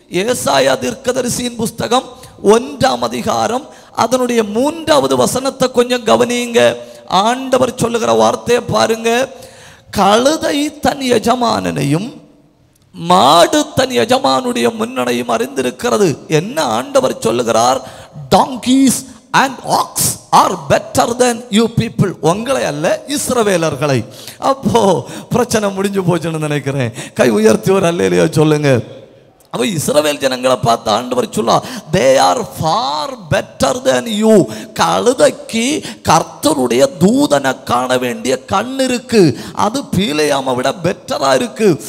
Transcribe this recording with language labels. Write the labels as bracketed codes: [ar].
[ta] ஏசாயா தீர்க்கதரிசியின் புஸ்தகம் 1ஆம் அதிகாரம் அதனுடைய 3வது வசனத்தை கொஞ்சம் கவனிங்க. ஆண்டவர் சொல்லுகிற வார்த்தையை பாருங்க. கழுதை தன் எஜமானனையும் மாடு தன் எஜமானுடைய முன்னணையும் அறிந்திருக்கிறது. என்ன ஆண்டவர் சொல்லுகிறார்? [en] donkeys and ox are better than you people. [ta] உங்களை அல்ல, இஸ்ரவேலர்களை. அப்போ பிரச்சனை முடிஞ்சு போச்சுன்னு நினைக்கிறேன். கை உயர்த்தி ஒரு அல்லேலூயா சொல்லுங்க. அப்போ இஸ்ரவேல் ஜனங்களை பார்த்து ஆண்டவர் சொல்ல, [en] They are far better than you. [ta] கழுதைக்கு கர்த்தருடைய தூதனை காண வேண்டிய கண் இருக்கு, அது பீலேயாமை விட பெட்டரா இருக்கு.